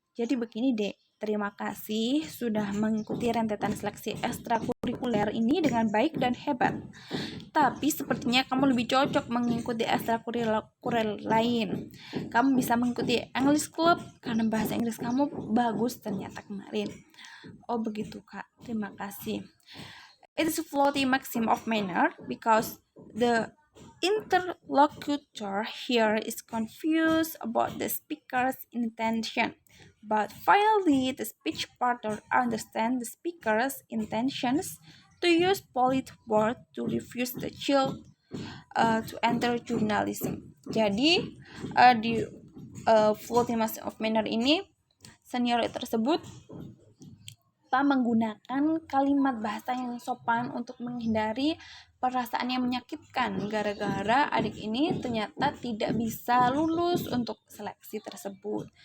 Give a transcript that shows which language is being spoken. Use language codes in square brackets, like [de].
[id] Jadi begini dek, terima kasih sudah mengikuti rentetan seleksi ekstrakurikuler ini dengan baik dan hebat. Tapi sepertinya kamu lebih cocok mengikuti ekstrakurikuler lain. Kamu bisa mengikuti English Club karena bahasa Inggris kamu bagus ternyata kemarin. Oh begitu kak, terima kasih. [en] It is a floating maxim of manner because the interlocutor here is confused about the speaker's intention. But finally, the speech partner understands the speaker's intentions to use polite words to refuse the child to enter journalism. [id] Jadi di floating maxim of manner ini, senior tersebut menggunakan kalimat bahasa yang sopan untuk menghindari perasaan yang menyakitkan gara-gara adik ini ternyata tidak bisa lulus untuk seleksi tersebut.